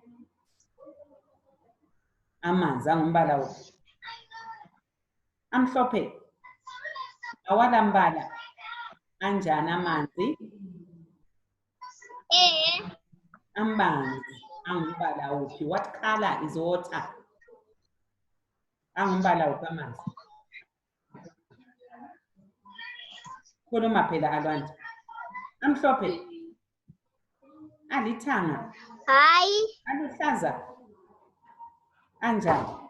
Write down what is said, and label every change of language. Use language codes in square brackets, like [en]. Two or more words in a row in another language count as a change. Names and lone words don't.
[zu] Amanzi angumbala uphi? Amhlophe. Awala mbala. Anjani amanzi? Amanzi angumbala uphi? [en] What color is water? [zu] Angumbala uphi amanzi? Khuluma phela Alwande. Amhlophe. Alithanga. Hayi. Aluhlaza. Anjani?